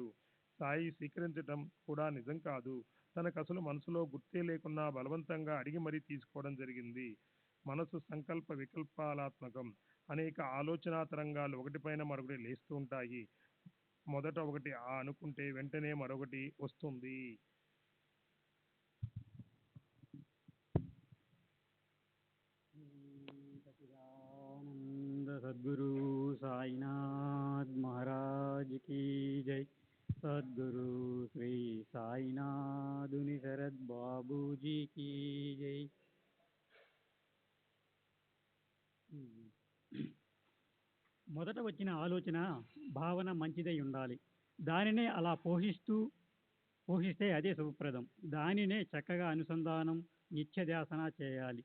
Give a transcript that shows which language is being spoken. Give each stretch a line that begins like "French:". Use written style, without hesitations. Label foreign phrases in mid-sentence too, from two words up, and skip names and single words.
Telugu: సాయి స్వీకరించడం కూడా నిజం కాదు. తనకు అసలు మనసులో గుర్తే లేకున్నా బలవంతంగా అడిగి మరీ తీసుకోవడం జరిగింది. మనసు సంకల్ప వికల్పాలాత్మకం. అనేక ఆలోచనా తరంగాలు ఒకటిపైన మరొకటి లేస్తూ ఉంటాయి. మొదట ఒకటి అనుకుంటే వెంటనే మరొకటి వస్తుంది.
Hindi: सच्चिदानंद सद्गुरु साईनाथ महाराज की जय। सद्गुरु श्री साईनाथ शरद बाबू जी की जय।
Telugu: మొదట వచ్చిన ఆలోచన భావన మంచిదై ఉండాలి. దానినే అలా పోషిస్తే అదే శుభప్రదం. దానినే చక్కగా అనుసంధానం నిత్యధ్యాసన చేయాలి.